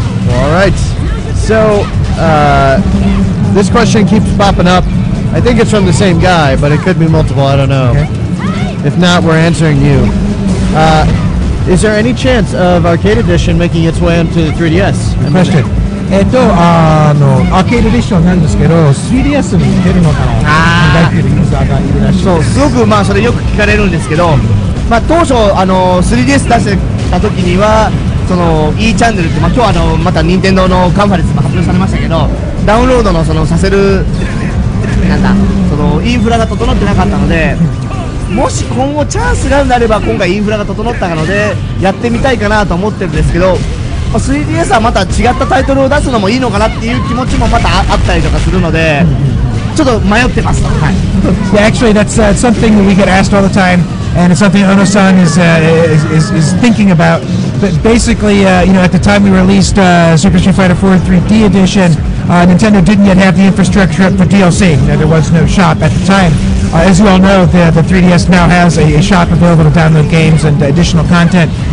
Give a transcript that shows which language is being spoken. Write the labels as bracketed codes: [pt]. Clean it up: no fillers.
[en] All right. So, this question keeps popping up. I think it's from the same guy, but it could be multiple. I don't know. Okay. If not, we're answering you. Is there any chance of Arcade Edition making its way onto the 3DS? Question. [ja] アーケードエディションなんですけど、3DS に出るのかなと考えているユーザーがいるらしいです。そう、すごくそれよく聞かれるんですけど、当初3DS 出した時にはその E チャンネルって、今日また任天堂のカンファレンスも発表されましたけど、ダウンロードのさせるそのインフラが整ってなかったので、もし今後チャンスがあるなれば今回インフラが整ったのでやってみたいかなと思ってるんですけど、 3DS はまた違ったタイトルを出すのもいいのかなっていう気持ちもまたあったりとかするので、ちょっと迷ってます。はい。 [en] Yeah, actually, that's something that we get asked all the time, and it's something Ono-san is thinking about. But basically, at the time we released Super Street Fighter 4 3D Edition, Nintendo didn't yet have the infrastructure up for DLC. There was no shop at the time. As you all know, the 3DS now has a shop available to download games and additional content.